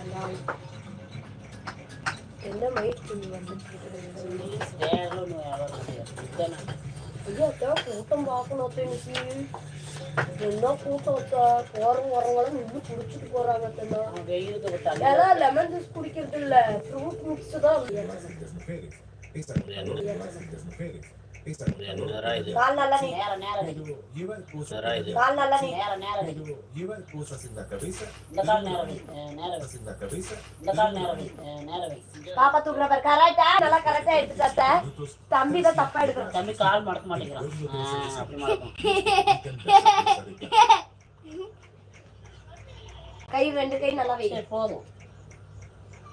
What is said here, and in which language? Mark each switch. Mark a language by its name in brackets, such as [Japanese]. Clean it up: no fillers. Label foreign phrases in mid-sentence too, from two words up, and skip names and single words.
[Tamil] அந்த ஆள் என்ன மயிற்சி வந்துட்டு ஐயோ அத்தா கூட்டம் பார்க்கணும் இன்னைக்கு. என்ன கூட்டம் அத்தா. போறவங்க வரவங்களும் நின்று குடிச்சிட்டு போறாங்க அத்தா. வெயிலுக்கு விட்டாங்க. ஏதாவது லெமன் ஜூஸ் குடிக்கிறது இல்ல, [English] fruit mix [Tamil] தான். கால் நல்லா நீ [Spanish] llevar cosas [Tamil] கால் நல்லா நீ [Spanish] llevar cosas en la cabeza, [Tamil] இந்த கால் நேரம் நேரம் [Spanish] en la cabeza. [Tamil] இந்த கால் நேரம் நேரம். பாப்பா தூக்குற பாரு. கரெக்டா நல்லா கரெக்டா எடுத்து சாத்த. தம்பி தான் தப்பா எடுக்கிறான். தம்பி கால் மடக்க மாட்டேங்கிறான். அப்படி மடக்கும். கை 2 கை நல்லா வை. சரி போதும்.